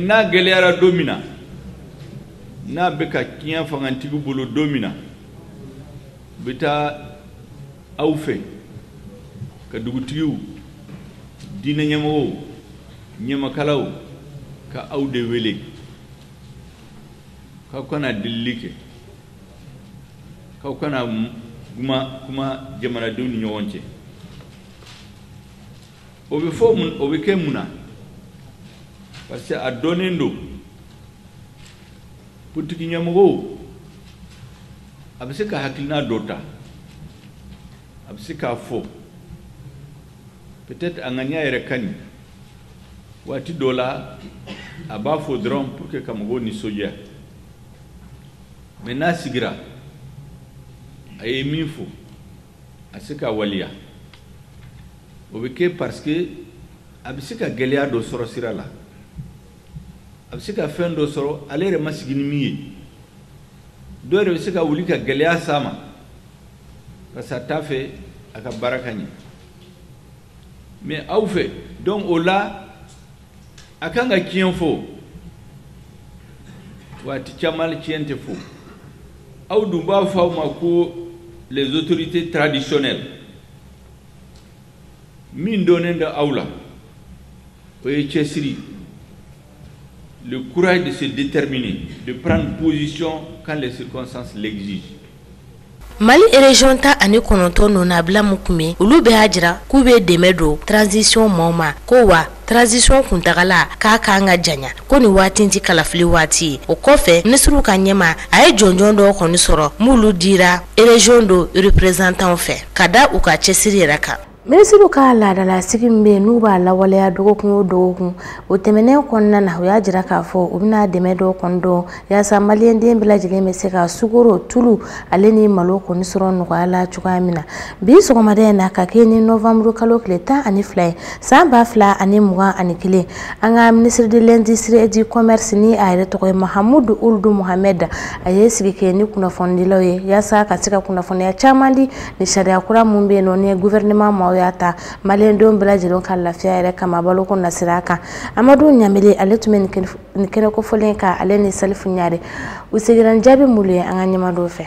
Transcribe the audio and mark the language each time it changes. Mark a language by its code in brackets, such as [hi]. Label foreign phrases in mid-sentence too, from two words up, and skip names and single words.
[bm] n'a gɛlɛyara don min na n'a bɛ ka tiɲɛ fangantigi bolo don min na u bɛ taa aw fɛ ka dugutigiw diinɛ ɲɛmɔgɔw ɲamakalaw ka aw de wele k'aw kana delili kɛ k'aw kana kuma jamanadenw ni ɲɔgɔn cɛ o bɛ fɔ mun o bɛ kɛ mun na [fr] parce que [bm] a dɔnnen don politiki ɲɛmɔgɔw a bɛ se ka hakilina dɔ ta a bɛ se k'a fɔ peut-être a ŋaniya yɛrɛ ka ɲi waati dɔ la a b'a fɔ dɔrɔn [fr] pour que [bm] ka mɔgɔw nisɔndiya mais n'a sigira a ye min fɔ a se ka waliya o bɛ kɛ [fr] parce que [bm] a bɛ se ka gɛlɛya dɔ sɔrɔ sira la a bɛ se ka fɛn dɔ sɔrɔ ale yɛrɛ ma sigi ni min ye dɔw yɛrɛ bɛ se ka wuli ka gɛlɛya s'a ma [fr] parce que [bm] a t'a fɛ a ka baara ka ɲɛ mais aw fɛ donc o la a kan ka tiɲɛ fɔ waati caman tiɲɛ tɛ fɔ aw dun b'a fɔ aw ma ko [fr] les autorités traditionnelles [bm] min donnen da aw la o ye cɛsiri [fr] le courage de se déterminer de prendre position quand les circonstances l'exigent. [bm] Mali région ta ani kɔnɔntɔn nuna bila mun kun bɛ olu bɛɛ y'a jira k'u bɛ dɛmɛ don transition maaw ma ko wa transition kuntagala k'a kan ka janya ko nin waati tɛ kalafili waati ye o kɔfɛ ministre ka ɲɛma a ye jɔnjɔn dɔw kɔni sɔrɔ m'olu dira région do représentant fɛ ka da u ka cɛsiri yɛrɛ kan. Ministre ka laadala sigi min bɛ n'u b'a lawaleya dɔgɔkun o dɔgɔkun o tɛmɛnen kɔnɔna na o y'a jira k'a fɔ u bɛna dɛmɛ dɔw kɔni dɔn yaasa maliyɛnden bɛɛ lajɛlen bɛ se ka sukaro tulu ale ni malo kɔni sɔrɔ nɔgɔya la cogoya min na bi sɔgɔmada in na ka kɛ ni novembre kalo tile 12 ye san 2021 an ka [fr] ministre de l'industrie et du commerce [bm] ni a yɛrɛ tɔgɔ ye Mahamudu Uludu Mohamed a ye sigi kɛ ni kunnafonidilaw ye yaasa ka se ka kunnafoniya caman di ni sariya kura mun bɛ yen nɔ ni gouvernement ma yata maliyɛndenw bɛɛ lajɛlen ka lafiya yɛrɛ kama baloko nasira kan Amadu Ɲamele ale tun bɛ nin kɛnɛ kofɔlen kan ale ni Salifu Ɲare u seginna jaabi mulu ye an ka ɲɛmadenw fɛ.